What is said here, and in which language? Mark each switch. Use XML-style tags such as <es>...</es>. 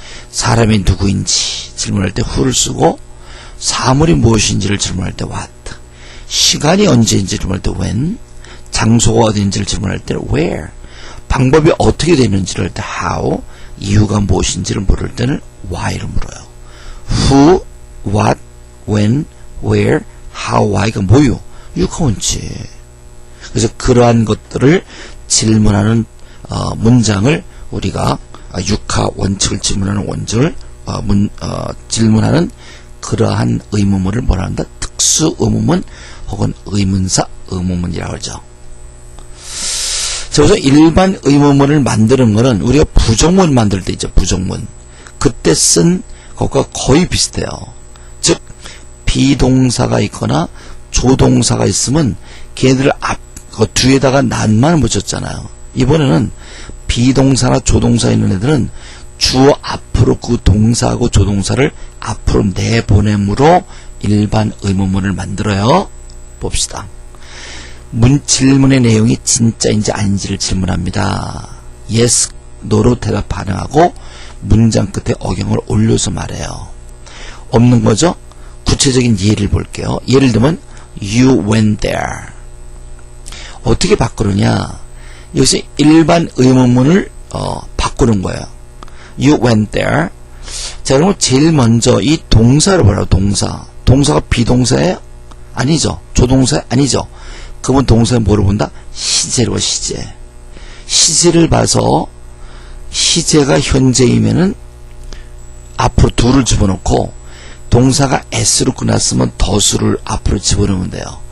<ko>사람이 누구인지 질문할 때 who를 쓰고 사물이 무엇인지를 질문할 때 what, 시간이 언제인지 질문할 때 when, 장소가 어디인지를 질문할 때 where, 방법이 어떻게 되는지를 할 때 how, 이유가 무엇인지를 물을 때는 why를 물어요. who, what, when, where, how, why가 뭐요? 육하 원칙. 그래서 그러한 것들을 질문하는 문장을 우리가 육하 원칙을 질문하는 원칙을 질문하는 그러한 의문문을 뭐라 한다? 특수 의문문 혹은 의문사 의문문이라고 하죠. 그래서 일반 의문문을 만드는 거는 우리가 부정문 만들 때 있죠. 부정문. 그때 쓴 것과 거의 비슷해요. 즉 비동사가 있거나 조동사가 있으면 걔네들 그 뒤에다가 난만 붙였잖아요. 이번에는 비동사나 조동사 있는 애들은 주어 앞으로 그 동사하고 조동사를 앞으로 내보냄으로 일반 의문문을 만들어요. 봅시다. 질문의 내용이 진짜인지 아닌지를 질문합니다. yes, no로 대답 반응하고 문장 끝에 어경을 올려서 말해요. 없는 거죠? 구체적인 예를 볼게요. 예를 들면</ko> <en>you went there.</en> <ko>어떻게 바꾸느냐? 여기서 일반 의문문을 바꾸는 거예요.</ko> <en>You went there.</en> <ko>자, 그러면 제일 먼저 이 동사를 보라고. 동사가 비동사예요? 아니죠. 조동사 아니죠. 그러면 동사는 뭐를 본다? 시제로 시제. 시제를 봐서 시제가 현재이면은 앞으로 do를 집어넣고 동사가 s로 끝났으면 do를 앞으로 집어넣으면 돼요.</ko>